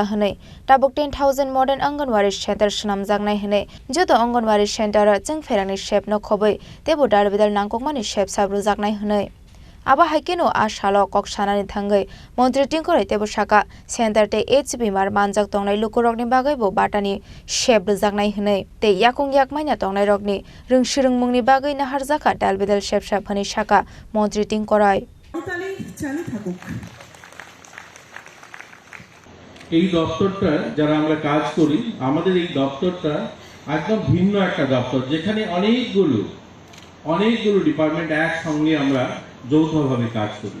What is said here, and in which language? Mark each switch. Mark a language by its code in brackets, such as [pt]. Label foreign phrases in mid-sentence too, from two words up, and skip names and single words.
[trp] Hane Tabuk 10,000 [en] modern Anganwari Center [trp] Shnam Jangnai Hane Jodo Anganwari Center Jengferangni Shep no Khoboi Tebo Darbidal Nangkokmani Shep Sabru Jangnai Hane Aba haikeno ashalo kok sanani thangai Montri Tingkoroi tebo shaka center te HB mar manjak tongnai lukurokni bagai bo batani shep jangnai hne te yakung yakmaina tongnai rokni rungsirung mungni bagai nahar jaka dalbedal shep shap hani shaka Montri Tingkoroi [bn] এই দপ্তরটা যারা আমরা কাজ করি আমাদের এই দপ্তরটা একদম ভিন্ন একটা দপ্তর যেখানে অনেকগুলো ডিপার্টমেন্ট একসঙ্গে আমরা যৌথভাবে কাজ করি